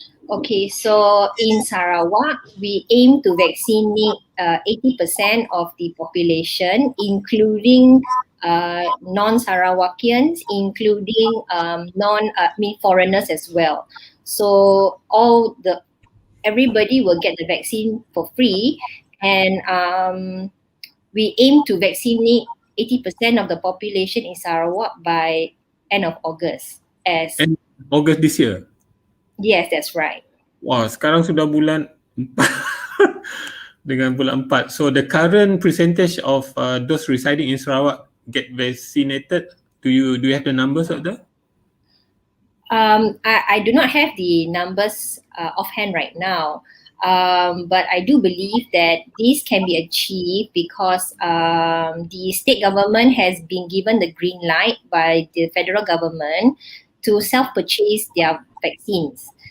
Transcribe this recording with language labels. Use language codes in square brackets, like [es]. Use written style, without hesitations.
[en] Okay, so in Sarawak, we aim to vaccinate 80% of the population, including non-Sarawakians, including foreigners as well. So everybody will get the vaccine for free, and we aim to vaccinate 80% of the population in Sarawak by end of August. And August this year. Yes, that's right. [ms] Wah, sekarang sudah bulan 4 dengan bulan 4. [en] So the current percentage of those residing in Sarawak get vaccinated, do you have the numbers of that? I do not have the numbers offhand right now, but I do believe that this can be achieved because the state government has been given the green light by the federal government to self-purchase their vaccines.